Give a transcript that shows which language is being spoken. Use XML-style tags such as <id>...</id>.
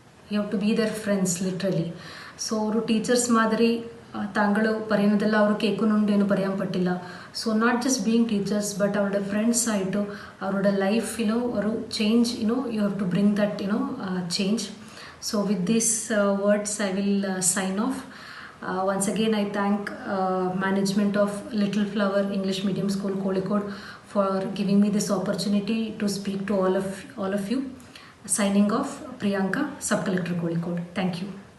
<en>You have to be their friends literally.</en> <ml>So ഒരു teachers മാതിരി താങ്കൾ പറയുന്നതെല്ലാം അവർ കേൾക്കുന്നുണ്ട് എന്ന് പറയാൻ പറ്റില്ല.</ml> <en>so not just being teachers but</en> <ml>അവരുടെ ഫ്രണ്ട്സ് ആയിട്ട് അവരുടെ ലൈഫിനോ ഒരു change</ml> <en>You have to bring that change. So with these words I will sign off. Once again I thank management of Little Flower English Medium School Kozhikode for giving me this opportunity to speak to all of you. Signing off, Priyanka, Sub Collector Kozhikode. Thank you.</en>